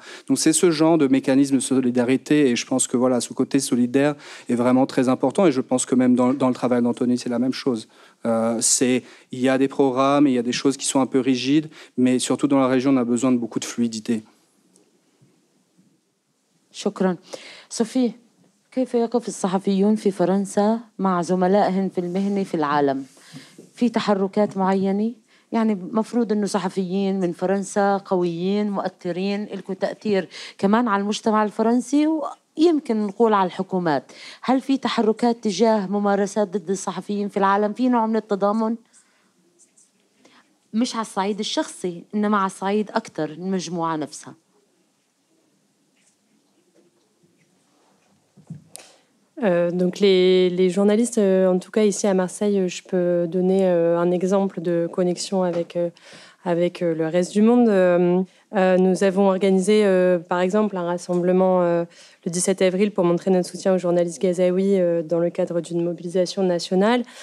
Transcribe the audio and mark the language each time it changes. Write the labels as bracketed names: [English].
[French] Donc c'est ce genre de mécanisme de solidarité et je pense que voilà, ce côté solidaire est vraiment très important et je pense que même dans le travail d'Anthony, c'est la même chose. Il y a des programmes, il y a des choses qui sont un peu rigides, mais surtout dans la région, on a besoin de beaucoup de fluidité. [Arabic] شكرا. صوفي، كيف يقف الصحفيون في فرنسا مع زملائهم في المهنة في العالم؟ في تحركات معينة؟ يعني مفروض أنه صحفيين من فرنسا قويين مؤثرين لكم تأثير كمان على المجتمع الفرنسي ويمكن نقول على الحكومات. هل في تحركات تجاه ممارسات ضد الصحفيين في العالم؟ في نوع من التضامن؟ مش على الصعيد الشخصي إنما على الصعيد أكثر المجموعة نفسها. [French] Donc les journalistes, en tout cas ici à Marseille, je peux donner un exemple de connexion avec le reste du monde. Nous avons organisé par exemple un rassemblement le 17 avril pour montrer notre soutien aux journalistes gazaouis dans le cadre d'une mobilisation nationale.